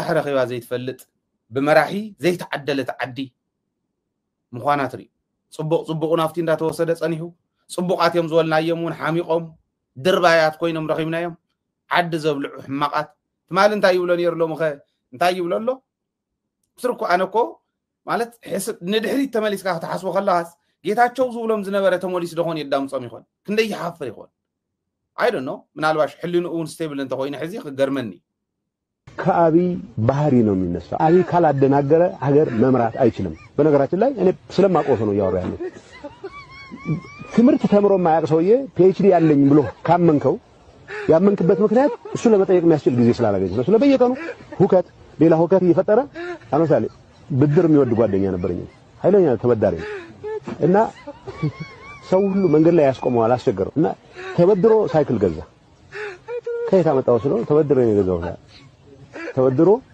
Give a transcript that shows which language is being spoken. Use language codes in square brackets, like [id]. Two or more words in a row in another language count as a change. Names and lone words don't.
[ti] ረኺባ ዘይትፈልጥ ብመራሒ ዘይተዓደለት ዓዲ ምዃና ትሪኡ ጽቡቕ ጽቡቕ ናፍቲ እንዳተወሰደ ጸኒሑ ጽቡቃት እዮም ዝበልናዮም እውን ሓሚቆም ድርባያት ኮይኖም ረኺብናዮም ዓዲ ዘብልዑ ሕማቃት ትማሊ እንታይ ይብሎ ነይሩ ሎሙ ኸ እንታይ ይብሎ ኣሎ ስርኩ ኣነኮ ማለት ንድሕሪት ተመሊስካ ክትሓስቦ ከለኻስ ጌታቸው ዝብሎም ዝነበረ ተመሊስ ደኾን የዳምፆም ይኾን ክንደይ ይሓፍር ይኾን [en] I don't know [ti] ምናልባሽ ሕሊኑ እውን ስቴብል እንተኮይነ ሕዚ ክገርመኒ [am] ከአብይ ባህሪ ነው የሚነሳው። አብይ ካላደናገረ ሀገር መምራት አይችልም። በነገራችን ላይ እኔ ስለማቆስ ነው ያወራ ያለው። ትምህርት ተምሮ ማያቅ ሰውዬ ፒኤችዲ ያለኝ ብሎ ካመንከው ያመንክበት ምክንያት እሱ ለመጠየቅ የሚያስችል ጊዜ ስላላገኘ ነው። ስለበየቀኑ ሁከት ሌላ ሁከት እየፈጠረ አመሳሌ ብድር የሚወድ ጓደኛ ነበርኝ ኃይለኛ ተበዳሪ እና ሰው ሁሉ መንገድ ላይ ያስቆመዋል አስቸገረው እና ተበድሮ ሳይክል ገዛ። ከየት አመጣው ስለው ተበድሮ ነው የገዛው። ተበድሮ